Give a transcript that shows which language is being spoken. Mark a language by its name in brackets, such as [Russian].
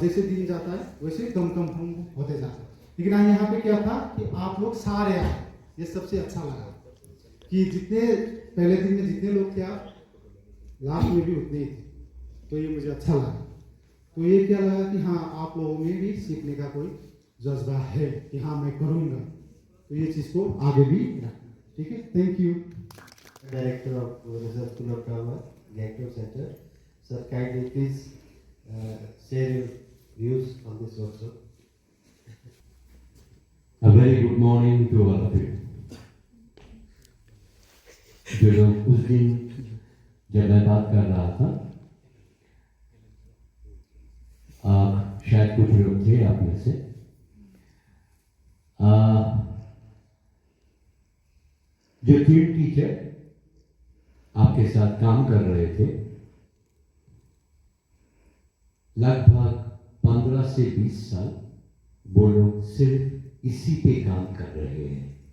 [Hindi] जैसे दिन जाता है वैसे कम हम होते जाते हैं। लेकिन यहाँ पे क्या था कि आप लोग सारे आए, ये सबसे अच्छा लगा कि जितने पहले दिन में जितने लोग थे आप लास्ट में भी उतने ही थे, तो ये मुझे अच्छा लगा। तो ये क्या लगा कि हाँ आप लोगों में भी सीखने का कोई जज्बा है कि हाँ मैं करूँगा, तो ये चीज़ को आगे भी रखना। ठीक है, thank you. [English] Director of National School of Drama, Gangtok Center. Sir, kindly please share your views on this workshop. A very good morning to all of you. [Hindi] जो लोग उस दिन जब मैं बात कर रहा था, शायद कुछ लोग थे आप में से, जो 3 टीचर आपके साथ काम कर रहे थे, लगभग 15 से 20 साल वो लोग सिर्फ इसी पे काम कर रहे हैं।